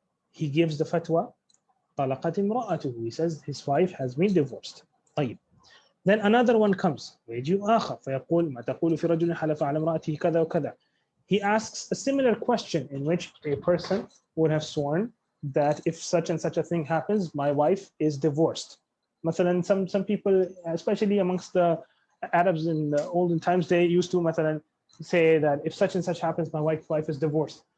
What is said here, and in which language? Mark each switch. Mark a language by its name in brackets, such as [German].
[English] He gives the fatwa, [Arabic] طلقت امرأته. [English] He says his wife has been divorced. [Arabic] طيب. [English] Then another one comes, [Arabic] ويجيء آخر فيقول ما تقول في رجل حلف على امرأته كذا وكذا. [English] He asks a similar question in which a person would have sworn that if such and such a thing happens, my wife is divorced. مثلا, some people, especially amongst the Arabs in the olden times, they used to مثلا say that if such and such happens, my wife is divorced.